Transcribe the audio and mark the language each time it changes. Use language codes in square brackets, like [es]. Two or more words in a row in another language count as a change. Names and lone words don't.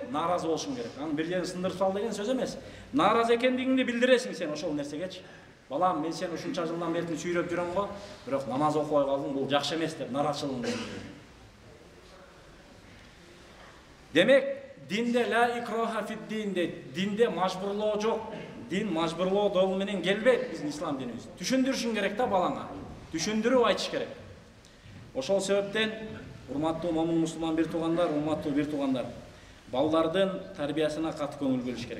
[ky] Нааразы болушуң керек. Анан бир жерин сындырып сал деген сөз эмес. Нааразы экендигиңди билдиресиң сен ошол нерсегечи. Балам, мен сени ушунча жылдан бери сүйрөп жүрөм го, бирок намаз окубай калдың, бул жакшы эмес деп наразычылыгыңды билдир. Демек, динде [ar] لا إكراه في الدين [ky] дейт. Динде мажбурлоо жок. Дин мажбурлоо жол менен келбейт биздин ислам динибиз. Түшүндүрүшүң керек да балаңа. Түшүндүрүп айтыш керек. Ошол себептен урматтуу момун мусулман бир туугандар, урматтуу бир туугандар, балдардын тарбиясына катуу көңүл бөлүш керек.